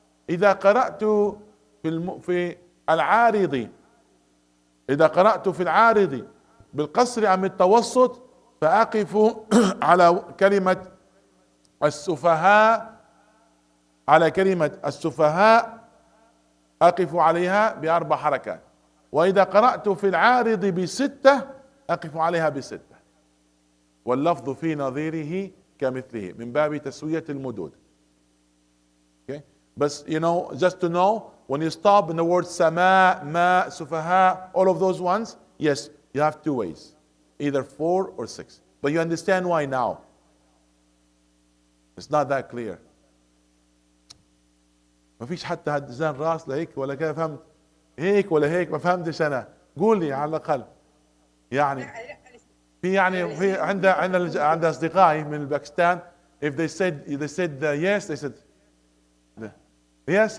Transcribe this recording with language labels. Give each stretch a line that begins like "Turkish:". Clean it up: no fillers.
Arabic: إذا قرأت في العارض، إذا قرأت في العارض بالقصر أم التوسط فأقف على كلمة السفهاء، على كلمة السفهاء أقف عليها بأربع حركات. وإذا قرأت في العارض بستة أقف عليها بستة. واللفظ في نظيره كمثله من باب تسوية المدود.
English: Okay? But you know, just to know, when you stop in the word sama, ma, sufaha, all of those ones, yes, you have two ways, either 4 or 6. But you understand why now. It's not that clear.
Arabic: ما فيش حتى هدزان راس لهيك ولا كيف فهمت هيك ولا هيك، ما فهمتش انا. قول لي على الاقل يعني. في عند اصدقائي من باكستان
English: if they said yes, they said yes.